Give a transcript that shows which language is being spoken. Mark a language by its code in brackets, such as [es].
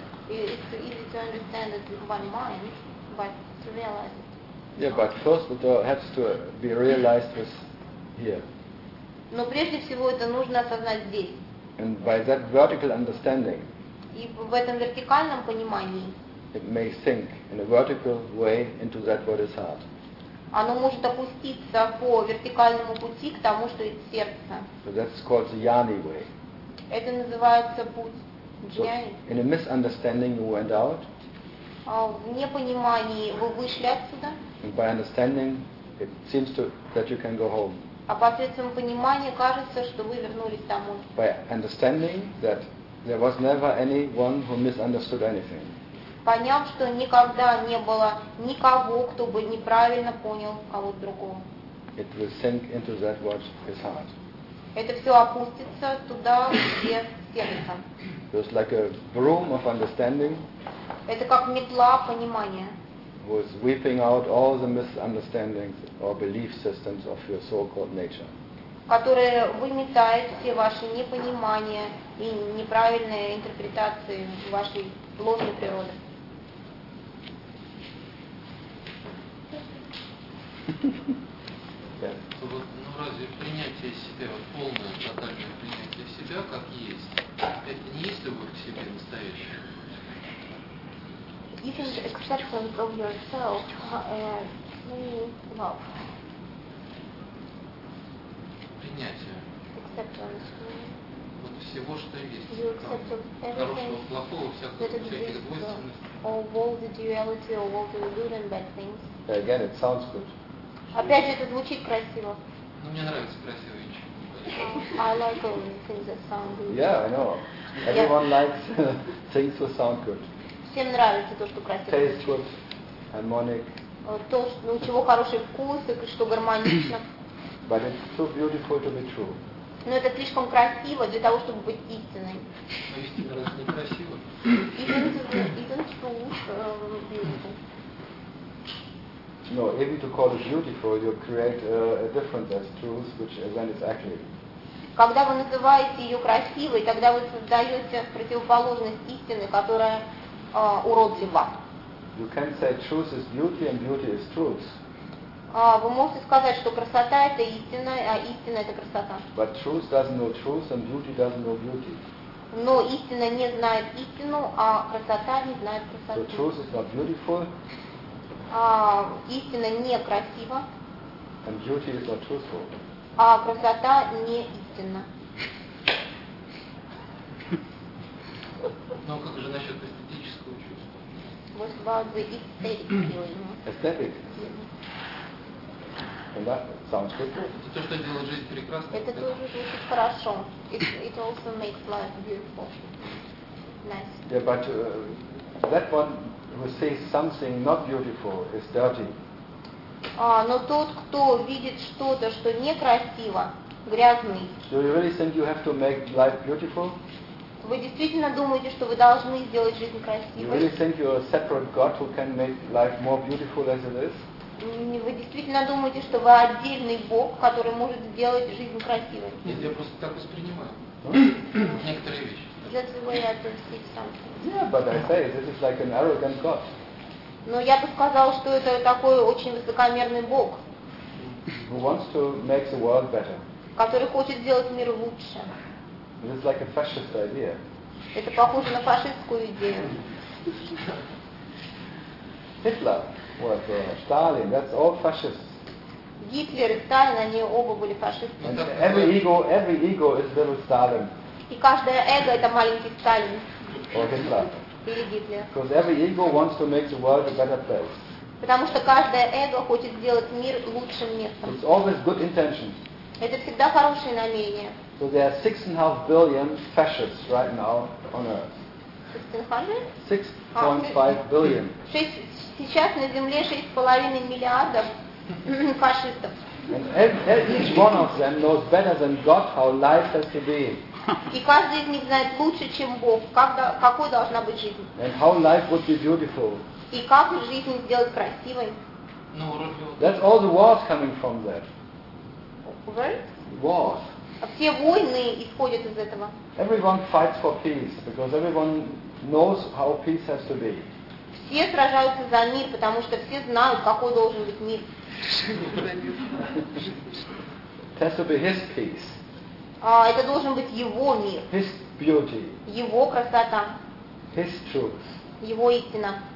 [en] It's easy to understand it with one mind, but to realize it. Yeah, but first it has to be realized with here. [ru] Но прежде всего это нужно осознать здесь. [en] And by that vertical understanding. [ru] И в этом вертикальном понимании. [en] It may sink in a vertical way into that what is heart. [ru] Оно может опуститься по вертикальному пути к тому, что есть сердце. [en] So that's called the Jnani way. [ru] Это называется путь Jnani. [en] So in a misunderstanding you went out. [ru] В непонимании вы вышли отсюда. [en] And by understanding it seems to that you can go home. [ru] А посредством понимания кажется, что вы вернулись домой. [en] By understanding that there was never anyone who misunderstood anything. [ru] Поняв, что никогда не было никого, кто бы неправильно понял кого-то другого. [en] It will sink into that what is heart. [ru] Это все опустится туда, где сердце. [en] Just like a broom of understanding. [ru] Это как метла понимания. [en] Who is sweeping out all the misunderstandings or belief systems of your so-called nature. [ru] Которая выметает все ваши непонимания и неправильные интерпретации вашей ложной природы. То вот, ну разве принятие себя, вот полное, тотальное принятие себя, как есть, это не есть любовь к себе настоящая? [en] Isn't acceptance of yourself true love? [ru] Принятие. [en] Acceptance. [ru] Вот всего, что есть. [en] You accept of everything that exists. Of all the duality, of all the good and bad things. Again, it sounds good. [ru] Опять же, это звучит красиво. Ну мне нравится красиво. [en] I like all the things that sound good. Yeah, I know. Everyone likes things that sound good. [ru] Всем нравится то, что красиво. [en] Taste good, harmonic. [ru] То, что, ну, чего хороший вкус и что гармонично. [en] But it's too beautiful to be true. [ru] Но это слишком красиво для того, чтобы быть истинной. Но истина разве не красива? [en] Isn't true beautiful? No, even to call it beautiful, you create a difference as truth, which then is ugly. [ru] Когда вы называете ее красивой, тогда вы создаете противоположность истины, которая уродлива. [en] You can say truth is beauty and beauty is truth. [ru] Вы можете сказать, что красота это истина, а истина это красота. [en] But truth doesn't know truth and beauty doesn't know beauty. [ru] Но истина не знает истину, а красота не знает красоты. [en] So truth is not beautiful. [ru] Истина не красива. [en] And beauty is not truthful. [ru] А красота не истина. Ну как же насчет эстетического чувства? [en] What about the aesthetic feeling? Aesthetic? Mm-hmm. And that sounds good. [ru] Это то, что делает жизнь прекрасной. Это тоже звучит хорошо. [en] It also makes life beautiful. Nice. Yeah, but that one who sees something not beautiful is dirty. [ru] Но тот, кто видит что-то, что некрасиво, грязный. [en] Do you really think you have to make life beautiful? [ru] Вы действительно думаете, что вы должны сделать жизнь красивой? [en] You really think you're a separate God who can make life more beautiful as it is? [ru] Вы действительно думаете, что вы отдельный Бог, который может сделать жизнь красивой? Нет, я просто так воспринимаю некоторые вещи. [en] That's the way I perceive something. Yeah, but I say this is like an arrogant God. [ru] Но я бы сказал, что это такой очень высокомерный Бог. [en] who wants to make the world better. [ru] Который хочет сделать мир лучше. [en] This is like a fascist idea. [ru] Это похоже на фашистскую идею. [en] Hitler was Stalin. That's all fascists. [ru] Гитлер и Сталин, они оба были фашистами. [en] Every ego is little Stalin. [ru] И каждое эго это маленький Сталин. [en] Or Hitler. [ru] Или Гитлер. [en] Because every ego wants to make the world a better place. [ru] Потому что каждое эго хочет сделать мир лучшим местом. [en] It's always good intentions. [ru] Это всегда хорошие намерения. [en] So there are 6.5 billion fascists right now on Earth. 6.5 billion. [ru] Сейчас на Земле 6.5 миллиарда фашистов. [en] And each one of them knows better than God how life has to be. [ru] И каждый из них знает лучше, чем Бог, какой должна быть жизнь. [en] And how life would be beautiful. [ru] И как жизнь сделать красивой. [en] That's all the wars coming from there. Wars. [ru] Все войны исходят из этого. [en] Everyone fights for peace because everyone knows how peace has to be. [ru] Все сражаются за мир, потому что все знают, какой должен быть мир. [en] It has to be his peace. [ru] Это должен быть его мир. [en] His beauty. [ru] Его красота. [en] His truth. [ru] Его истина.